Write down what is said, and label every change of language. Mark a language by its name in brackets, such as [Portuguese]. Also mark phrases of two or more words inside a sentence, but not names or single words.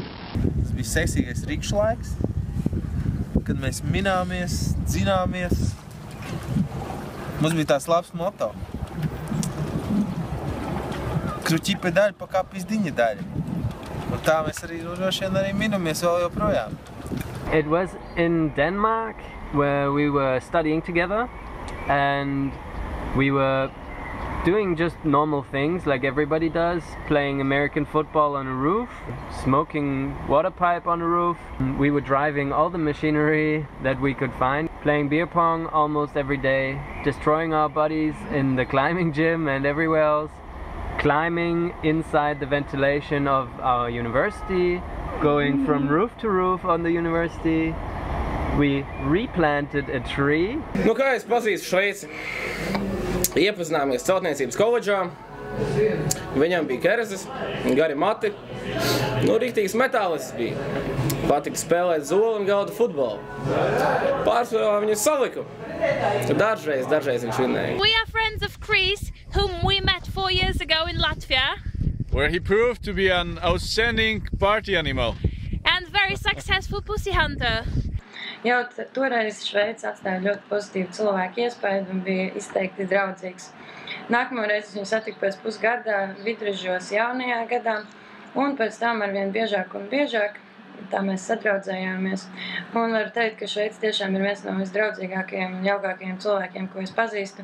[Latvian] Tas bija seksīgais rikšu laiks, kad mēs mināmies, dzināmies. Mums bija tās labs moto. Kruķi pedaļi, pakā pizdiņa daļa. Un tā mēs arī minamies vēl joprojām. [English] It was in Denmark where we were studying together and we were doing just normal things like everybody does, playing American football on a roof, smoking water pipe on a roof. We were driving all the machinery that we could find, playing beer pong almost every day, destroying our bodies in the climbing gym and everywhere else, climbing inside the ventilation of our university, going from roof to roof on the university. We replanted a tree. [Latvian] Nu, kā es pazīstu Šveici? Iepazināmies celtniecības koledžā. Viņam bija kereses, gari mati. Nu, riktīgs metālists bija. Patika spēlēt zoli un galda futbolu. Pārsvarā viņu saliku. Dažreiz viņš vinnēja. [English] We are friends of Chris, whom we met 4 years ago in Latvia. Where he proved to be an outstanding party animal. And very successful pussy hunter. [Latvian] Jau toreiz Šveice atstāja ļoti pozitīvu cilvēku iespēju un bija izteikti draudzīgs. Nākamo reizi viņu satiku pēc pusgada Vidružos jaunajā gadā, un pēc tam arvien biežāk un biežāk. Tā mēs sadraudzējāmies. Un varu teikt, ka Šveice tiešām ir viens no visdraudzīgākajiem un jaukākajiem cilvēkiem, ko es pazīstu.